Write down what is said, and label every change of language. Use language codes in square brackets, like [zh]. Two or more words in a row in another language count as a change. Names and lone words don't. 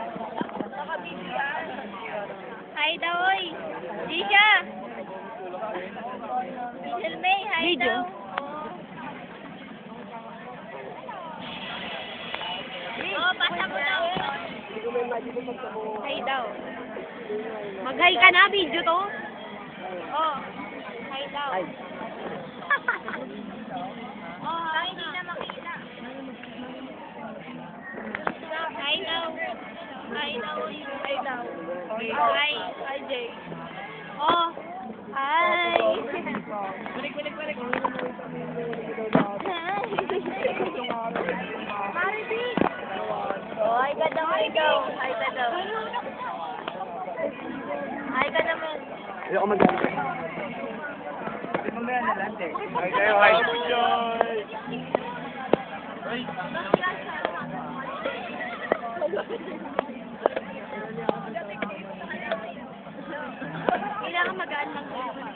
[tl] Hi daw, oy. Disha. Michelle May, hi Video. daw. Oh, pasa mo daw. Hi daw. Mag-hi ka na, video to. Oh, hi daw. Oh, hi, hindi na makita. Hi daw. Hi daw. Hi daw. Hi. Hi, Jay. Oh, hi. Balik. Maribig. Oh, hi ka daw, hi daw. Hi ka daw. Hi ka naman. Ayoko mag-gante. Hindi mo ba yan nalante? Ay kayo, hi. Joy! Kailangan magaan lang kayo.